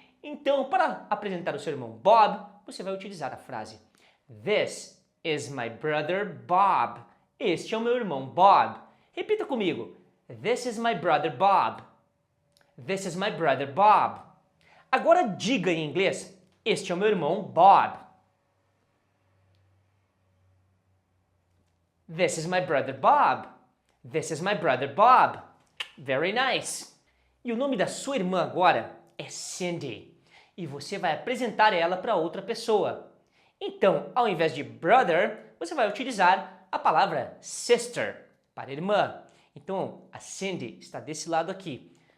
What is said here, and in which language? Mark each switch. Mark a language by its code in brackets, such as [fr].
[pt] Então, para apresentar o seu irmão Bob, você vai utilizar a frase [en] This is my brother Bob. [pt] Este é o meu irmão Bob. Repita comigo. [en] This is my brother Bob. This is my brother Bob. [pt] Agora diga em inglês: este é o meu irmão Bob. [en] This is my brother Bob. This is my brother Bob. Very nice. [pt] E o nome da sua irmã agora é Cindy. E você vai apresentar ela para outra pessoa. Então, ao invés de brother, você vai utilizar a palavra sister, para irmã. Então, a Cindy está desse lado aqui.